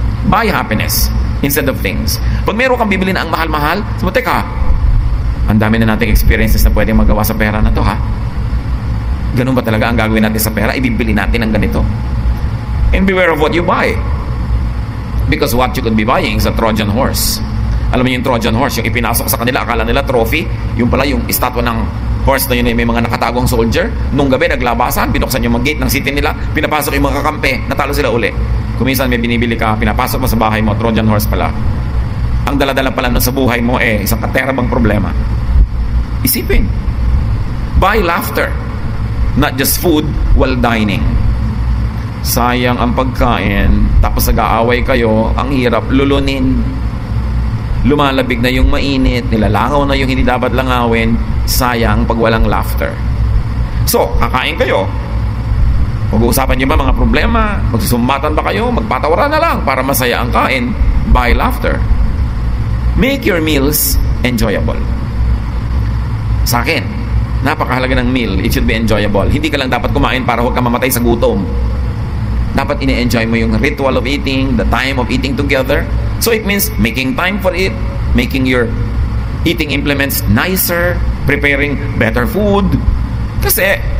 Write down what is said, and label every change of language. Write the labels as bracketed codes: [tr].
[en] Buy happiness instead of things. [tl] Pag meron kang bibili na ang mahal-mahal, sabi mo, teka, ang dami na nating experiences na pwedeng magawa sa pera na to, ha? Ganun ba talaga ang gagawin natin sa pera? Ibibili natin ang ganito. [en] And beware of what you buy. Because what you could be buying is a Trojan horse. [tl] Alam mo yung Trojan horse, yung ipinasok sa kanila, akala nila trophy, yung pala yung estatwa ng horse na yun ay may mga nakatagong soldier. Nung gabi, naglabasan, binuksan yung mga gate ng city nila, pinapasok yung mga kakampi, natalo sila uli. Kuminsan may binibili ka, pinapasok mo sa bahay mo, Trojan horse pala. Ang dala-dala pala nun sa buhay mo, isang katerabang problema. Isipin. [en] Buy laughter, not just food while dining. [tl] Sayang ang pagkain, tapos nag-aaway kayo, ang hirap lulunin. Lumalabig na yung mainit, nilalangaw na yung hindi dapat langawin, sayang pag walang laughter. So, kakain kayo. Mag-uusapan niyo ba mga problema? Magsusumbatan ba kayo? Magpatawaran na lang para masaya ang kain. [en] Buy laughter. Make your meals enjoyable. [tl] Sa akin, napakahalaga ng meal. [en] It should be enjoyable. [tl] Hindi ka lang dapat kumain para huwag ka mamatay sa gutom. Dapat ine-enjoy mo yung [en] ritual of eating, the time of eating together. So it means making time for it, making your eating implements nicer, preparing better food. Kasi